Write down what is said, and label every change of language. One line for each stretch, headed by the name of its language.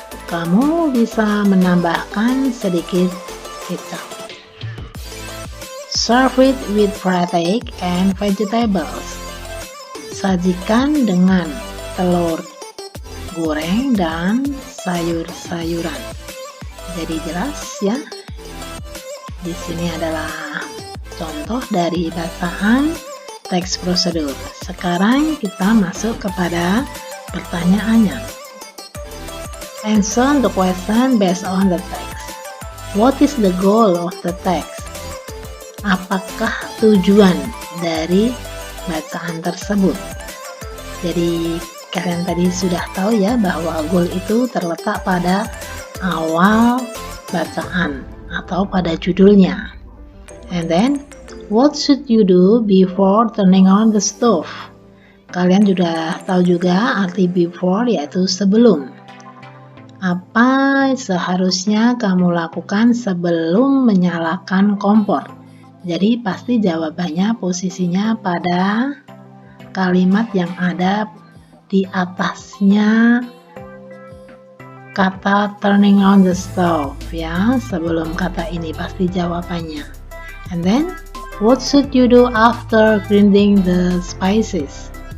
Indonesian: Kamu bisa menambahkan sedikit kecap.
English: Serve it with fried egg and vegetables.
Indonesian: Sajikan dengan telur goreng dan sayur-sayuran. Jadi jelas ya. Di sini adalah contoh dari bacaan teks prosedur. Sekarang kita masuk kepada pertanyaannya.
English: Answer the question based on the text. What is the goal of the text?
Indonesian: Apakah tujuan dari bacaan tersebut? Jadi kalian tadi sudah tahu ya bahwa goal itu terletak pada awal bacaan atau pada judulnya.
English: And then, what should you do before turning on the stove?
Indonesian: Kalian sudah tahu juga arti before, yaitu sebelum. Apa seharusnya kamu lakukan sebelum menyalakan kompor? Jadi pasti jawabannya posisinya pada kalimat yang ada di atasnya kata
English: turning on the stove
Indonesian: ya, sebelum kata ini pasti jawabannya.
English: And then, what should you do after grinding the spices?